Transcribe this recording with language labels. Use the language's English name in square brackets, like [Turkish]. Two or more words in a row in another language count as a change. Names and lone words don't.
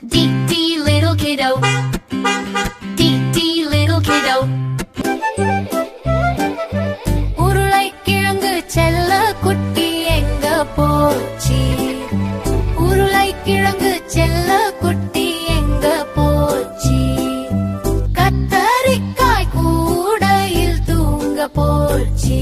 [English] Dee dee little kiddo. Dee dee little kiddo. [Tamil] உருளைக்கிழங்கு செல்ல குட்டி எங்க போச்சு? உருளைக்கிழங்கு செல்ல குட்டி எங்க போச்சு? கத்தரிக்காய் கூடையில் தூங்க போச்சு.